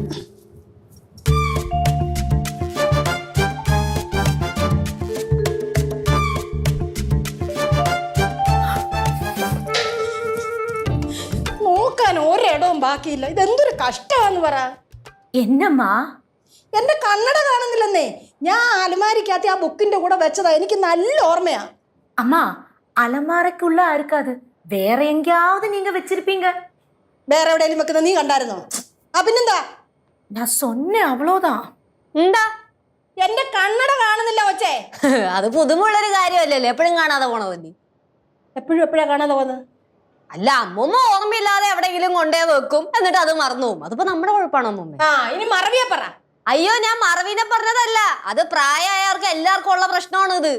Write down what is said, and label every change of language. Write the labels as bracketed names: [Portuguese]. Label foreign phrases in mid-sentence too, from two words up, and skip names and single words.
[Malayalam] നോക്കാൻ ഒരിടവും ബാക്കിയില്ല. ഇതെന്തൊരു കഷ്ടമാന്ന് പറ. എന്നമ്മാ എന്റെ കണ്ണട കാണുന്നില്ലെന്നേ. ഞാൻ അലമാരിക്കകത്ത് ആ ബുക്കിന്റെ കൂടെ വെച്ചതാ. എനിക്ക് നല്ല ഓർമ്മയാ. [Tamil] அம்மா அலமாரைக்குள்ள இருக்காது, வேற எங்கேயாவது நீங்க வச்சிருப்பீங்க. [Malayalam] വേറെ എവിടെയെങ്കിലും വെക്കുന്ന നീ കണ്ടായിരുന്നോ? പിന്നെന്താ? [Tamil] நான் சொன்னேன், அவ்வளோதான். [Malayalam] എന്താ? എന്റെ കണ്ണട കാണുന്നില്ല കൊച്ചേ. അത് പുതുമുള്ളൊരു കാര്യമല്ലല്ലോ, എപ്പോഴും കാണാതെ പോണതല്ലേ. എപ്പോഴാ കാണാതെ പോകുന്നത്? അല്ല, അമ്മൂമ്മ ഓർമ്മയില്ലാതെ എവിടെയെങ്കിലും കൊണ്ടേ വെക്കും, എന്നിട്ട് അത് മറന്നു പോകും. അതിപ്പോ നമ്മുടെ കുഴപ്പമാണോ അമ്മൂമ്മ? ഇനി മറവിയെ പറ. അയ്യോ, ഞാൻ മറവിനെ പറഞ്ഞതല്ല, അത് പ്രായമായവർക്ക് എല്ലാവർക്കും ഉള്ള പ്രശ്നമാണ് ഇത്.